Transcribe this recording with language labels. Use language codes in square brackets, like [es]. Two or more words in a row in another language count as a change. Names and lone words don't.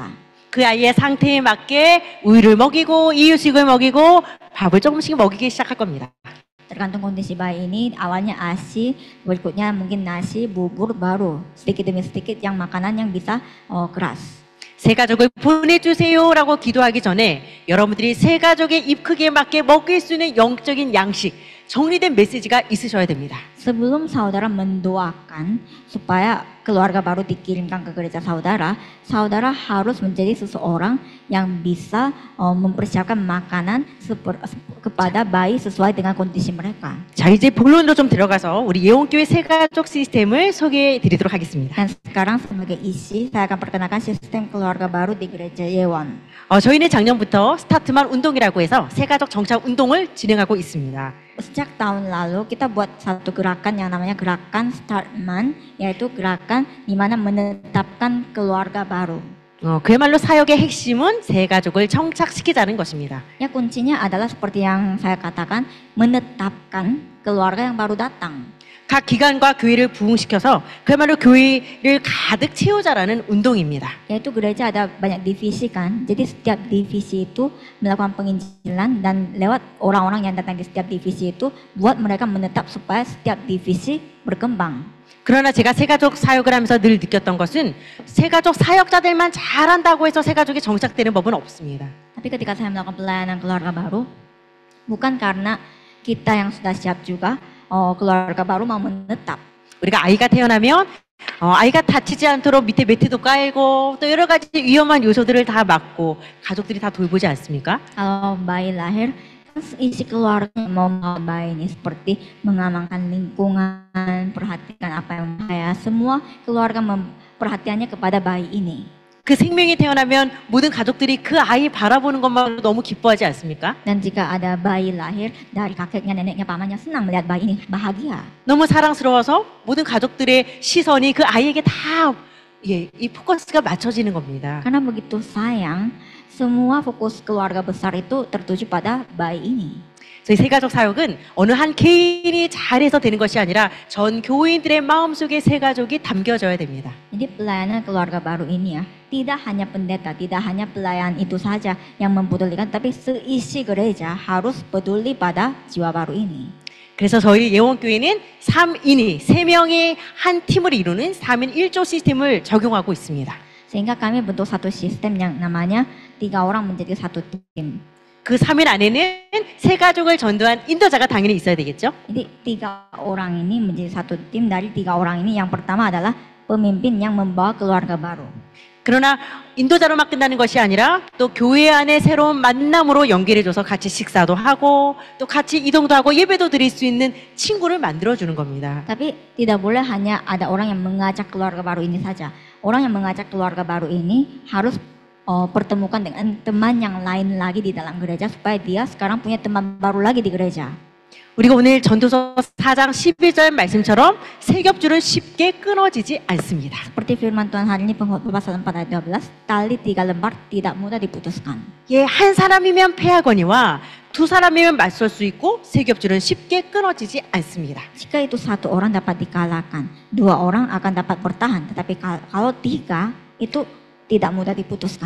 [ko] 그 아이의 상태에 맞게 우유를 먹이고 이유식을 먹이고 밥을 조금씩 먹이기 시작할 겁니다. [id] Tergantung kondisi bayi ini, awalnya ASI, berikutnya mungkin nasi, bubur, baru sedikit demi sedikit yang makanan yang bisa keras. [ko] 새 가족을 보내주세요라고 기도하기 전에 여러분들이 새 가족의 입 크기에 맞게 먹일 수 있는 영적인 양식, 정리된 메시지가 있으셔야 됩니다. [id] Sebelum saudara mendoakan supaya keluarga baru dikirimkan ke gereja saudara, saudara harus menjadi seseorang yang bisa mempersiapkan makanan kepada bayi sesuai dengan kondisi mereka. [ko] 자, 이제 본론으로 좀 들어가서 우리 예원교회 새 가족 시스템을 소개해 드리도록 하겠습니다. [id] Dan sekarang sebagai isi, saya akan perkenalkan sistem keluarga baru di gereja Yewon. [ko] 저희는 작년부터 스타트만 운동이라고 해서 새 가족 정착 운동을 진행하고 있습니다. [id] Sejak tahun lalu kita buat satu gerakan yang namanya gerakan Startman, yaitu gerakan di mana menetapkan keluarga baru. [ko] 그야말로 사역의 핵심은 새 가족을 정착시키자는 것입니다. [id] Ya kuncinya adalah seperti yang saya katakan, menetapkan keluarga yang baru datang. [ko] 각 기관과 교회를 부흥시켜서 그야말로 교회를 가득 채우자라는 운동입니다. [id] Yaitu gereja ada banyak divisi kan, jadi setiap divisi itu melakukan penginjilan dan lewat orang-orang yang datang di setiap divisi itu buat mereka menetap supaya setiap divisi berkembang. [ko] 그러나 제가 새가족 사역을 하면서 늘 느꼈던 것은 새가족 사역자들만 잘한다고 해서 새가족이 정착되는 법은 없습니다. [id] Tapi ketika saya melakukan pelayanan keluarga baru, bukan karena kita yang sudah siap juga, keluarga baru mau menetap. [ko] 우리가 아이가 태어나면 아이가 다치지 않도록 밑에 매트도 깔고 또 여러 가지 위험한 요소들을 다 막고 가족들이 다 돌보지 않습니까? [id] Kalau bayi lahir, isi keluarga mau bayi ini seperti mengamankan lingkungan, perhatikan apa yang bahaya. Semua keluarga perhatiannya kepada bayi ini. [ko] 그 생명이 태어나면 모든 가족들이 그 아이 바라보는 것만 너무 기뻐하지 않습니까? [id] Dan jika ada bayi lahir, dari kakeknya, neneknya, pamannya senang melihat bayi ini bahagia. [ko] 너무 사랑스러워서 모든 가족들의 시선이 그 아이에게 다 이 포커스가 맞춰지는 겁니다. [id] Karena begitu sayang, semua fokus keluarga besar itu tertuju pada bayi ini. [ko] 저희 새가족 사역은 어느 한 개인이 잘해서 되는 것이 아니라 전 교인들의 마음속에 새가족이 담겨져야 됩니다. [id] Jadi pelayanan keluarga baru ini ya, tidak hanya pendeta, tidak hanya pelayan itu saja yang mempedulikan, tapi seisi gereja harus peduli pada jiwa baru ini. [ko] 그래서 저희 예원교회는 3인이 3명의 한 팀을 이루는 3인 1조 시스템을 적용하고 있습니다. [id] Sehingga kami bentuk satu sistem yang namanya 3 orang menjadi satu tim. [ko] 그 3인 안에는 새 가족을 전도한 인도자가 당연히 있어야 되겠죠? [id] Jadi 3 orang ini menjadi satu tim. Dari 3 orang ini yang pertama adalah pemimpin yang membawa keluarga baru. [ko] 그러나 인도자로만 끝나는 것이 아니라 또 교회 안에 새로운 만남으로 연결해줘서 같이 식사도 하고 또 같이 이동도 하고 예배도 드릴 수 있는 친구를 만들어주는 겁니다. [id] Tapi tidak boleh hanya ada orang yang mengajak keluarga baru ini saja. Orang yang mengajak keluarga baru ini harus pertemukan dengan teman yang lain lagi di dalam gereja supaya dia sekarang punya teman baru lagi di gereja. [ko] 우리가 오늘 전도서 4장 11절 말씀처럼 세겹줄은 쉽게 끊어지지 않습니다. [id] Seperti firman Tuhan hari ini Pengkhotbah pasal 4 ayat 12, tali 3 lembar tidak mudah diputuskan. [ko] 예, 한 사람이면 패하거니와 두 사람이면 맞설 수 있고 세겹줄은 쉽게 끊어지지 않습니다. [id] Jika itu 1 orang dapat dikalahkan, 2 orang akan dapat bertahan, tetapi kalau 3 itu tidak mudah diputuskan.